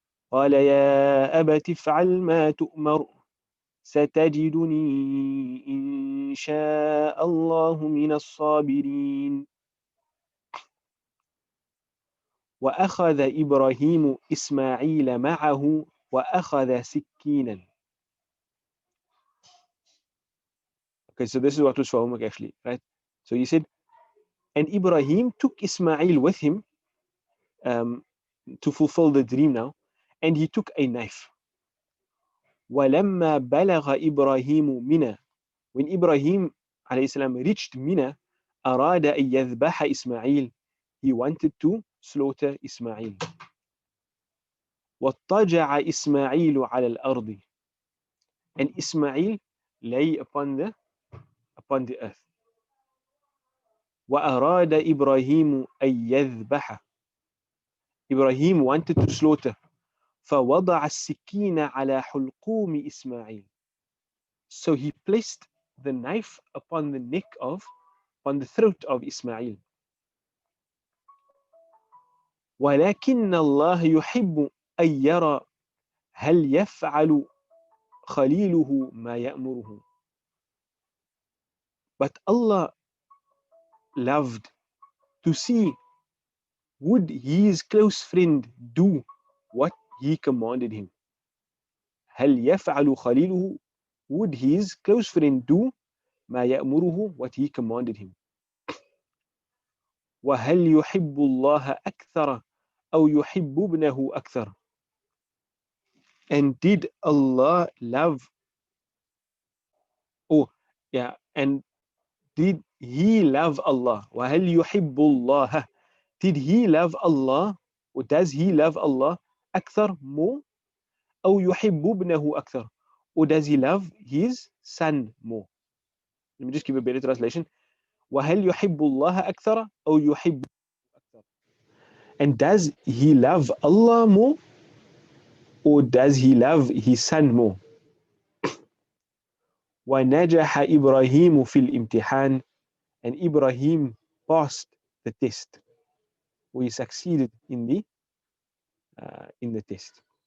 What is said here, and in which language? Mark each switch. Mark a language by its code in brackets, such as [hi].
[ar] قال يا أبت افعل ما تؤمر ستجدني إن شاء الله من الصابرين وأخذ إبراهيم إسماعيل معه وأخذ سكينا. [en] Okay, so this is what was for homework actually, right? So he said, and Ibrahim took Ismail with him to fulfill the dream now, and he took a knife. [ar] وَلَمَّا بَلَغَ إِبْرَاهِيمُ مِنَى. [en] When Ibrahim alayhi reached Mina, [ar] أراد أن يذبح إسماعيل. [en] He wanted to slaughter Ismail. [ar] وَاضْطَجَعَ إسماعيل على الأرض. [en] And Ismail lay upon the earth. [ar] وأراد إبراهيم أن يذبح. [en] Ibrahim wanted to slaughter. [ar] فوضع السكين على حلقوم إسماعيل. [en] So he placed the knife upon the throat of Ismail. [ar] ولكن الله يحب أن يرى هل يفعل خليله ما يأمره. [en] But Allah loved to see, would his close friend do what he commanded him. [ar] هل يفعل خليله, [en] would his close friend do [ar] ما يأمره, [en] what he commanded him. [ar] وهل يحب الله أكثر أو يحب ابنه أكثر. [en] And did Allah love Yeah, and did he love Allah? [ar] وَهَلْ يُحِبُّ اللَّهَ? [en] Did he love Allah? Or does he love Allah [ar] أكثر [en] more? [ar] أو يحب ابنه أكثر? [en] Or does he love his son more? Let me just give a better translation. [ar] وَهَلْ يُحِبُّ اللَّهَ أكثر أو يحب أكثر? [en] And does he love Allah more? Or does he love his son more? [ar] وَنَجَحَ إِبْرَاهِيمُ فِي الْإِمْتِحَانِ. [en] And Ibrahim passed the test. Or he succeeded in the test.